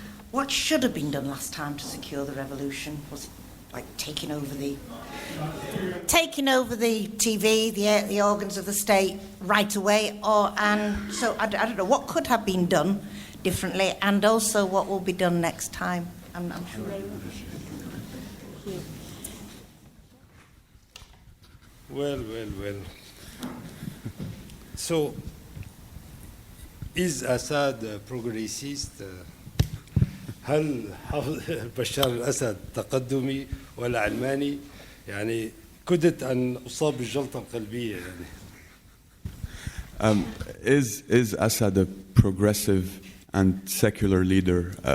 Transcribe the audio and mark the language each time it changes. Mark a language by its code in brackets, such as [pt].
[en] What should have been done last time to secure the revolution? Was it like taking over the TV, the organs of the state right away, so I don't know what could have been done differently, and also what will be done next time. I'm sure. Well. So, is Assad progressist? [ar] هل بشار الأسد تقدمي ولا علماني؟ يعني كدت أن أصاب بالجلطة القلبية يعني. [en] Is Assad a progressive and secular leader?